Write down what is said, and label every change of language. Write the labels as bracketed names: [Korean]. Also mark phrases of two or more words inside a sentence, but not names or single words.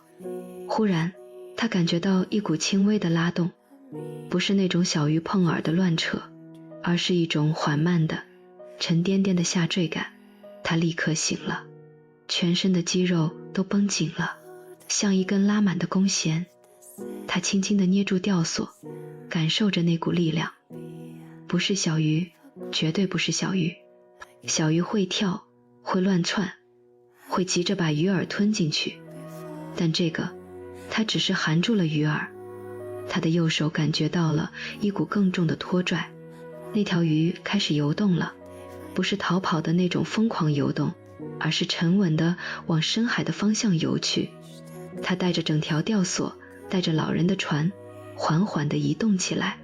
[Chinese] 忽然，他感覺到一股輕微的拉動，不是那種小魚碰耳的亂扯，而是一種緩慢的、沉甸甸的下墜感。他立刻醒了，全身的肌肉都繃緊了，像一根拉滿的弓弦。他輕輕地捏住吊索，感受着那股力量。不是小魚，絕對不是小魚。小魚會跳，會亂竄，會急着把魚餌吞進去，但這個，它只是含住了魚餌。他的右手感覺到了一股更重的拖拽，那條魚開始游動了，不是逃跑的那種瘋狂游動，而是沉穩地往深海的方向游去。他帶着整條吊索，帶着老人的船，緩緩地移動起來。